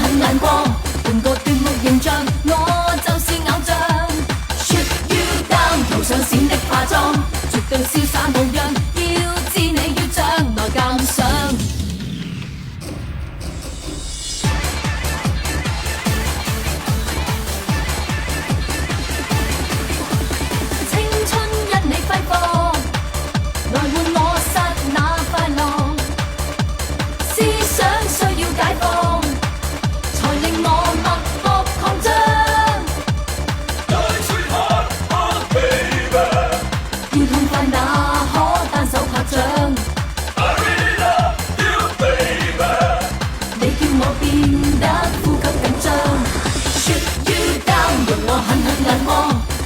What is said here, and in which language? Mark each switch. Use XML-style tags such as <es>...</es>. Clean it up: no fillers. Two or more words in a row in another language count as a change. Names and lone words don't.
<yue>眼光，換個端木形象，我就是偶像。</yue> <en>Shoot you down，</en> <yue>塗上閃的化妝，絕對瀟灑模樣，要知你要將來鑑賞。青春因你揮霍，來換我剎那快樂。思想需要解放，才令我脈搏擴張。要痛快那可單手拍掌。你叫我變得呼吸緊張。</yue> <en>Shoot you down，</en> <yue>用我狠狠眼光。</yue>